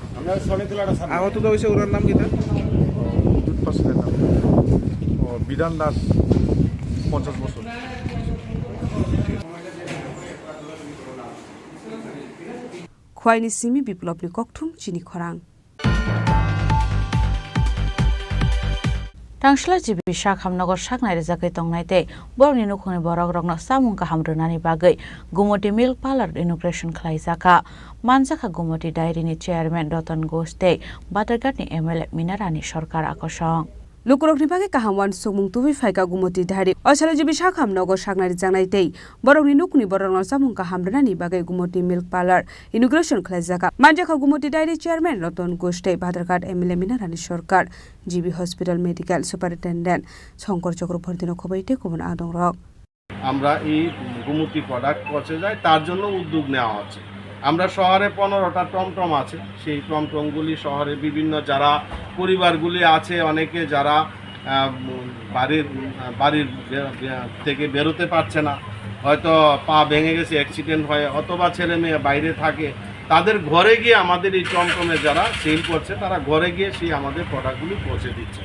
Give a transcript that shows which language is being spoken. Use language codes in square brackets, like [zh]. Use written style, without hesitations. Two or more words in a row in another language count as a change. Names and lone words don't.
[bn] আহত হয়েছে ওনার নাম কিটা বিদ্যুৎ পাশের নাম বিধান দাস 50 বছর [trp] খোয়াইনি সিমি বিপ্লবনি ককথুম চিনি খরাং Tangshala jibi sakhamnogor saknai rejakai tongnai borni nukhungni borok rokno samung kaham rwnani bagui Gumoti Milk Parlor inauguration khlaijaka manjaka Gumoti Dairy ni chairman Ratan Ghosh tei Batarghat ni MLA Minarani Sarkar akosong Lukurok ni bage kahamwan sumung tuwi faika Gumoti Dairy osalo jibi sakhamnogor saknai jangnai tei borokni nukni borokno samung kaham rwnani bagui Gumoti Milk Parlor inauguration khlaijaka manjaka Gumoti Dairy chairman Ratan Ghosh tei Batarghat MLA Minarani Sarkar [en] GB Hospital Medical Superintendent [trp] শঙ্কর চক্রবর্তী খবরটি কোন আদং রক [bn] আমরা এই গুমতি প্রোডাক্ট পৌঁছে যায় তার জন্য উদ্যোগ নেওয়া হচ্ছে আমরা শহরে 15টা টমটম আছে, সেই টমটমগুলি শহরে বিভিন্ন যারা পরিবারগুলি আছে, অনেকে যারা বাড়ির থেকে বেরোতে পারছে না, হয়তো পা ভেঙে গেছে, অ্যাক্সিডেন্ট হয়, অথবা ছেলে মেয়ে বাইরে থাকে, তাদের ঘরে গিয়ে আমাদের এই টমটমে যারা সেল করছে তারা ঘরে গিয়ে সেই আমাদের প্রোডাক্টগুলি পৌঁছে দিচ্ছে।